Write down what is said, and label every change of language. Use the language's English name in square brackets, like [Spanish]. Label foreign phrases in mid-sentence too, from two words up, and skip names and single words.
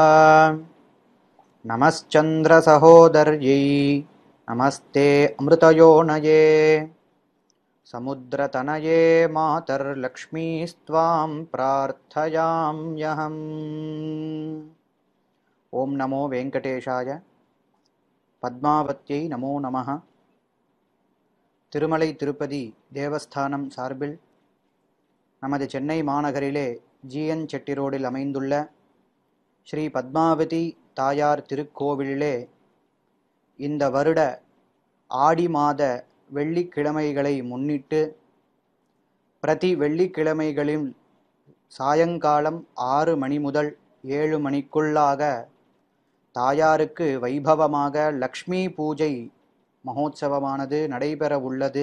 [Sanskrit] नमश्चन्द्रसहोदर्यै नमस्ते अमृतयोनये समुद्रतनये मातर्लक्ष्मीस्त्वां प्रार्थयाम्यहम्। ओम नमो वेंकटेशाय पद्मावत्यै नमो नमः। [Tamil] திருமலை திருப்பதி தேவஸ்தானம் சார்பில் நமது சென்னை மாநகரிலே ஜிஎன் செட்டி ரோடில் அமைந்துள்ள ஸ்ரீ பத்மாவதி தாயார் திருக்கோவிலிலே இந்த வருட ஆடி மாத வெள்ளிக்கிழமைகளை முன்னிட்டு பிரதி வெள்ளிக்கிழமைகளில் சாயங்காலம் 6 மணி முதல் 7 மணிக்குள்ளாக தாயாருக்கு வைபவமாக லக்ஷ்மி பூஜை மகோத்சவமானது நடைபெற உள்ளது.